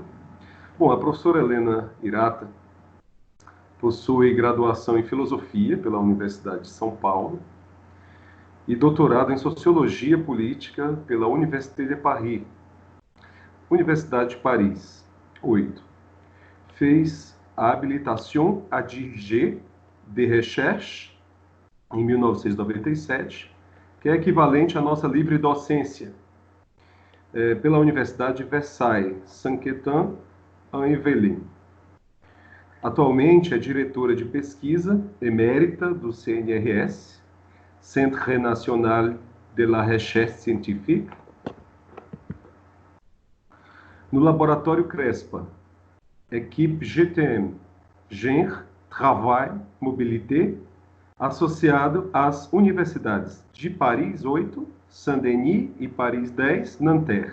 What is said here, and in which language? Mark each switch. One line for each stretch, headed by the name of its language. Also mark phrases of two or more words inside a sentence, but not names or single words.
Portuguese: Bom, a professora Helena Irata possui graduação em Filosofia pela Universidade de São Paulo e doutorado em Sociologia Política pela Université de Paris, Universidade de Paris, 8. Fez a habilitação
French: à dirigée de recherche
Portuguese: em 1997, que é equivalente à nossa livre docência, pela Universidade de Versailles, Saint-Quentin-en-Yvelines. Atualmente é diretora de pesquisa emérita do CNRS, Centre National de la Recherche Scientifique, no Laboratório CRESPA, Equipe GTM, Genre, Travail, Mobilité, associado às universidades de Paris 8, Saint-Denis e Paris 10, Nanterre.